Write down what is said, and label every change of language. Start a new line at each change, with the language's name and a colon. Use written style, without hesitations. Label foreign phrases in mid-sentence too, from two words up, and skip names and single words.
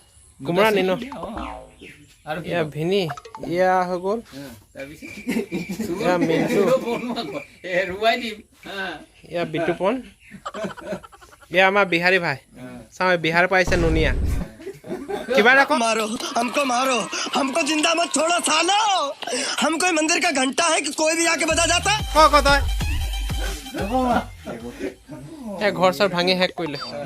Assamese: কোমোৰা নিনো এয়া ভিনি এয়া হৈ গ'ল এয়া মিন্টু এয়া বিটুপন এয়া আমাৰ বিহাৰী ভাই চাওঁ বিহাৰ পৰা আহিছে নুনিয়া কিবা এটা
Hindi: मारो हमको जिंदा मत छोड़ो सालो हम कोई मंदिर का घंटा है कि कोई भी आके बजा जाता
Assamese: তই ঘৰ চৰ ভাঙি শেষ কৰিলে